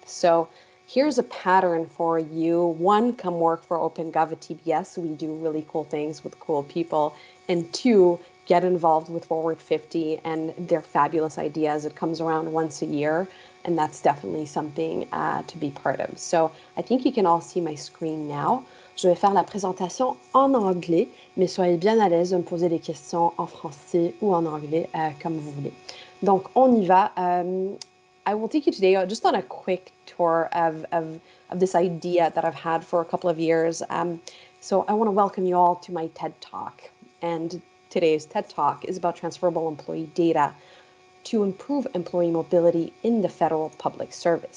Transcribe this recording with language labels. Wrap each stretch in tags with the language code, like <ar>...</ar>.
<en>So here's a pattern for you. One, come work for OpenGov at TBS. We do really cool things with cool people. And two, get involved with Forward 50 and their fabulous ideas. It comes around once a year, and that's definitely something to be part of. So I think you can all see my screen now.</en> <fr>Je vais faire la présentation en anglais, mais soyez bien à l'aise de me poser des questions en français ou en anglais, comme vous voulez. Donc, on y va.</fr> <en>I will take you today just on a quick tour of this idea that I've had for a couple of years. So I want to welcome you all to my TED Talk. And today's TED Talk is about transferable employee data to improve employee mobility in the federal public service.</en>